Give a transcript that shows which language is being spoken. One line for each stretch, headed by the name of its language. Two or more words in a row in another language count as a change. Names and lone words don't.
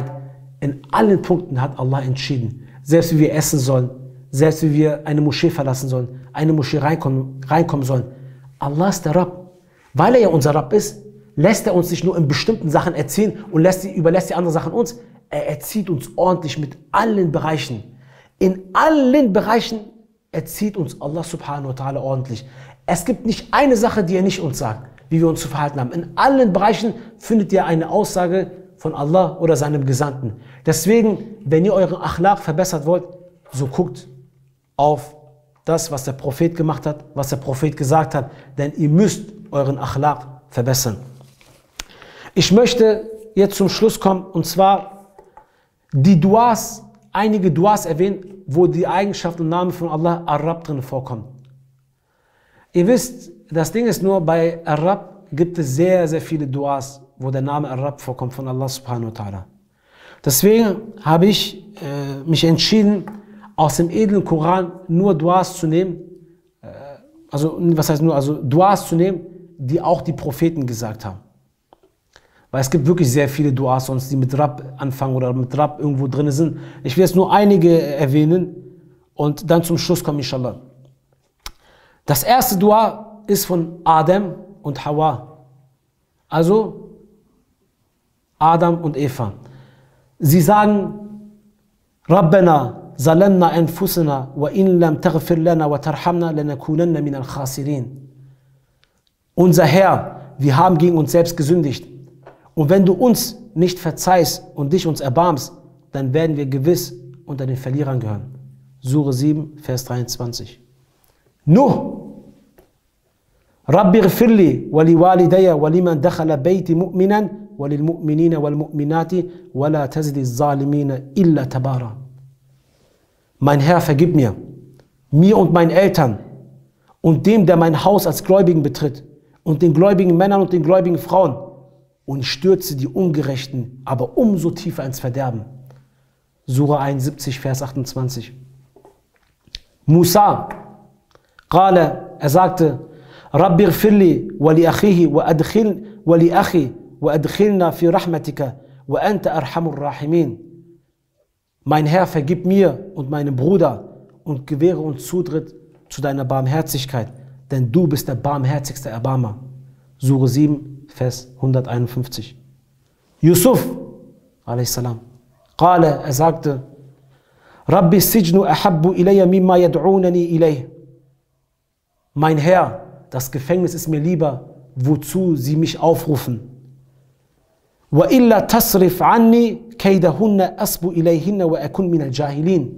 German: In allen Punkten hat Allah entschieden. Selbst wie wir essen sollen, selbst wie wir eine Moschee verlassen sollen, eine Moschee reinkommen sollen. Allah ist der Rabb. Weil er ja unser Rabb ist, lässt er uns nicht nur in bestimmten Sachen erziehen und überlässt die anderen Sachen uns. Er erzieht uns ordentlich mit allen Bereichen. In allen Bereichen erzieht uns Allah
Arabic: سبحانه وتعالى
German: ordentlich. Es gibt nicht eine Sache, die er nicht uns sagt, wie wir uns zu verhalten haben. In allen Bereichen findet ihr eine Aussage von Allah oder seinem Gesandten. Deswegen, wenn ihr euren Akhlaq verbessert wollt, so guckt auf das, was der Prophet gemacht hat, was der Prophet gesagt hat, denn ihr müsst euren Akhlaq verbessern. Ich möchte jetzt zum Schluss kommen, und zwar die Duas, einige Duas erwähnen, wo die Eigenschaft und Name von Allah Ar-Rabb drin vorkommt. Ihr wisst, das Ding ist nur, bei Ar-Rabb gibt es sehr, sehr viele Duas, wo der Name Ar-Rabb vorkommt von Allah
Arabic: سبحانه وتعالى.
German: Deswegen habe ich mich entschieden, aus dem edlen Koran nur Duas zu nehmen, Duas zu nehmen, die auch die Propheten gesagt haben. Weil es gibt wirklich sehr viele Duas sonst, die mit Rabb anfangen oder mit Rabb irgendwo drin sind. Ich will jetzt nur einige erwähnen und dann zum Schluss kommen, inshallah. Das erste Dua ist von Adam und Hawa. Also Adam und Eva. Sie sagen,
Arabic: ربنا ظلمنا أنفسنا وإن لم تغفر لنا وترحمنا لنكونن من الخاسرين.
German: Unser Herr, wir haben gegen uns selbst gesündigt. Und wenn du uns nicht verzeihst und dich uns erbarmst, dann werden wir gewiss unter den Verlierern gehören. Sure 7, Vers 23. Nuh.
Arabic: رب اغفر لي ولوالدي ولمن دخل بيتي مؤمنا وللمؤمنين والمؤمنات ولا تزد الظالمين إلا تبارا.
German: Mein Herr, vergib mir mir und meinen Eltern und dem, der mein Haus als Gläubigen betritt, und den gläubigen Männern und den gläubigen Frauen, und stürze die Ungerechten aber umso tiefer ins Verderben. Sura 71, Vers 28. Musa, er sagte,
Arabic: رب اغفر لي ولأخيه ولأخي وأدخلنا في رحمتك وأنت أرحم الراحمين.
German: Mein Herr, vergib mir und meinem Bruder und gewähre uns Zutritt zu deiner Barmherzigkeit, denn du bist der barmherzigste Erbarmer. Sura 7, Vers 151. Yusuf, a.s. Er sagte,
Arabic: رب السجن أحب إلي مما يدعونني إليه.
German: Mein Herr, das Gefängnis ist mir lieber, wozu sie mich aufrufen.
Arabic: وإلا تصرف عني كيدهن أصب إليهن وأكن من الجاهلين.